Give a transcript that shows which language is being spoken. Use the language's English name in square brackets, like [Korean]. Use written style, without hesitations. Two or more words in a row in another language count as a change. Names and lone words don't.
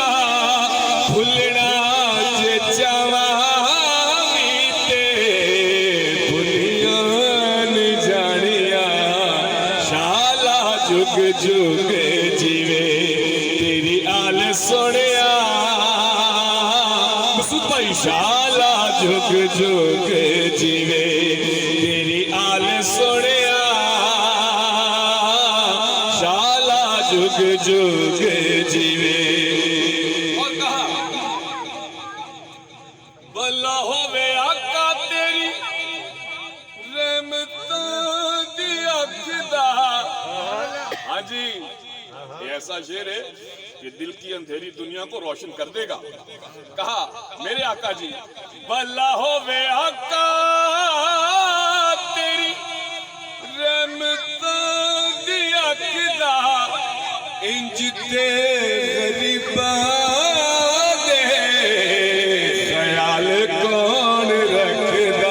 [Punjabi] بھولنا چاہواں جگ جگ جیوے تیری آل سنیا. مسعود بھائی, شالا جگ جگ جیوے تیری آل سنیا. شالا جگ جگ جیوے. [Urdu] اور کہا [Punjabi] بلا ہوے آقا تیری رحمتاں دی اکھ دا. [Urdu] ہاں جی, یہ ایسا شیر ہے کہ دل کی اندھیری دنیا کو روشن کر دے گا. کہا میرے آقا جی [Punjabi] بلا ہوے آقا تیری رحمتاں دی اکھ دا. انج تے غریباں دے خیال کون رکھدا.